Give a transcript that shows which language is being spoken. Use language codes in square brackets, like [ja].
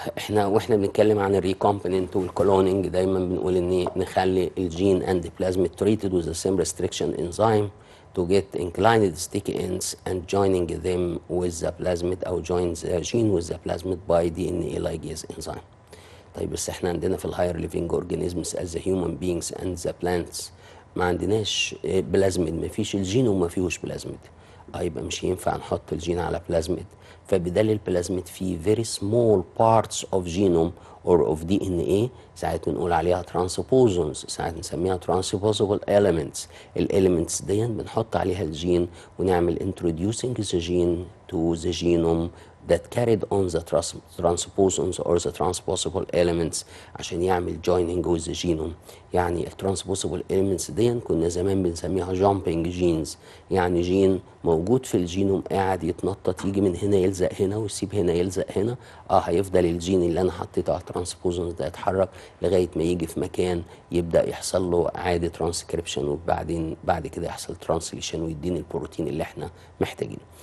[ar] واحنا بنتكلم عن الريكومبيننت والكلوننج دايما بنقول ان نخلي الجين اند بلازميد [en] treated with the same restriction enzyme to get inclined sticky ends and joining them with the plasmid او join the gene with the plasmid by DNA ligase enzyme. [ar] طيب بس احنا عندنا في الهاير ليفينج اورجانيزمز [en] as the human beings and the plants [ar] ما عندناش بلازميد، ما فيش الجين وما فيهوش بلازميد. يبقى مش ينفع نحط الجين على بلازميد، فبدل البلازميد فيه [en] very small parts of genome or of DNA، [ar] ساعات بنقول عليها transposons، ساعات نسميها transposable elements. الاليمنتس دي بنحط عليها الجين ونعمل [en] introducing the gene to the genome that carried on the transposons or the transposable elements [ar] عشان يعمل [en] joining with the genome. [ar] يعني الترانسبوسبل elements دي كنا زمان بنسميها jumping genes، يعني جين موجود في الجينوم قاعد يتنطط، يجي من هنا يلزق هنا ويسيب هنا يلزق هنا. هيفضل الجين اللي انا حطيته على الترانسبوزونز ده يتحرك لغايه ما يجي في مكان يبدا يحصل له عادي ترانسكريبشن، وبعدين بعد كده يحصل ترانسليشن ويديني البروتين اللي احنا محتاجينه.